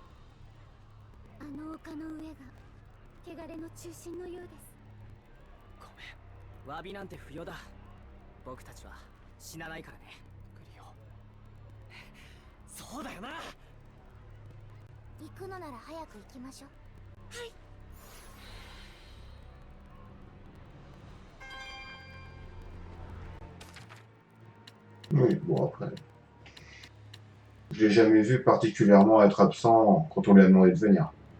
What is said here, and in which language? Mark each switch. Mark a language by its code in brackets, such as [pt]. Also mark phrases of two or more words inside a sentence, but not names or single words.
[ja] あの丘の上が汚れの中心のようです。ごめん、詫びなんて不要だ。僕たちは死なないからね、グリオ。そうだよな。行くのなら早く行きましょう。はい。 [fr] Oui, bon après. Je l'ai jamais vu particulièrement être absent quand on lui a demandé de venir.